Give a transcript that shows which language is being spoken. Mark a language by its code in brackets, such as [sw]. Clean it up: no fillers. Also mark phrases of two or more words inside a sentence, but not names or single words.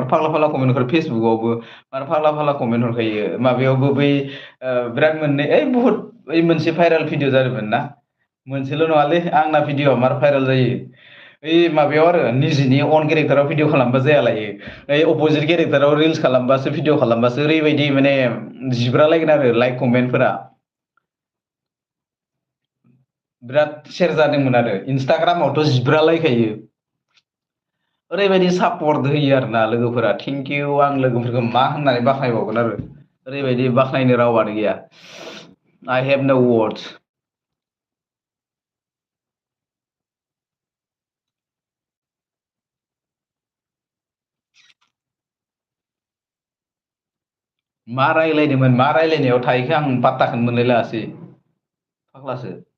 [brx] फाग्ला फाग्ला कमेन्ट हरो फेसबुकआवबो मार फाग्ला फाग्ला कमेन्ट हरखायो माबायावबो बै बिराद मोननै बुहुद ओइ मोनसे [en] viral video [brx] जादोंमोन ना मोनसेल' नङालै आंना भिडिअआ मार भाइरेल जायो ओइ माबायाव आरो निजिनि अन केरेक्टाराव भिडिअ खालामबा जायालायो ओइ अपजिट केरेक्टाराव रिल्स खालामबासो भिडिअ खालामबासो ओरैबायदि माने जिब्रालायगोन आरो लाइक कमेन्टफोरा बिराद सेयार जादोंमोन आरो इन्सटाग्रामावथ' जिब्रालायखायो ओरैबायदि सापर्ट होयो आरोना लोगोफोरा [en] thank you [brx] आं लोगोफोरखौ मा होननानै बाख्नायबावगोन आरो ओरैबायदि बाख्नायनो रावानो गैया [en] I have no words [brx] मा रायलायदोंमोन मा रायलायनायाव थाहैखो आं पात्ताखौनो मोनलायलाङासै फाग्लासो